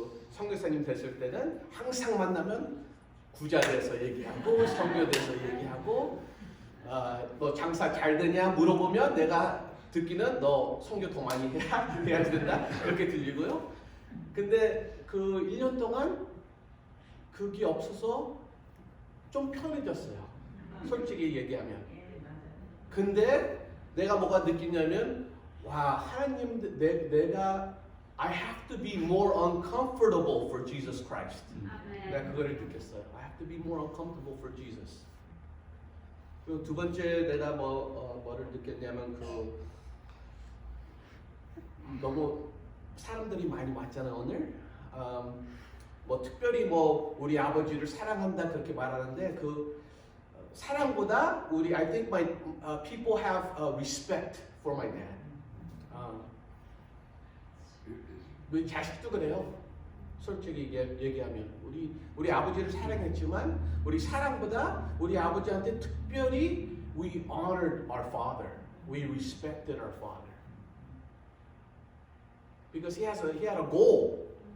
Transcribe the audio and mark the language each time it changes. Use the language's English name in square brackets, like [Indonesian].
[Korean] 선교사님 됐을 때는 항상 만나면 구자에 대해서 얘기하고 성교에 대해서 얘기하고 너 장사 잘 되냐 물어보면 내가 듣기는 너 성교 더 많이 해야 된다 그렇게 들리고요. 근데 1년 동안 그게 없어서 좀 편해졌어요. 솔직히 얘기하면. 근데 내가 뭐가 느끼냐면 와 하나님 내가 [English] I have to be more uncomfortable for Jesus Christ. [Korean] 내가 그거를 느꼈어요. [English] I have to be more uncomfortable for Jesus. [Korean] 그리고 두 번째 내가 뭐를 느꼈냐면 너무 사람들이 많이 왔잖아 오늘. 뭐 특별히 우리 아버지를 사랑한다 그렇게 말하는데 사랑보다 [English] I think my people have respect for my dad. [Korean] 우리 자식도 그래요. 솔직히 얘기하면 우리 아버지를 사랑했지만 우리 사랑보다 우리 아버지한테 특별히 [English] we honored our father, we respected our father because he had a goal.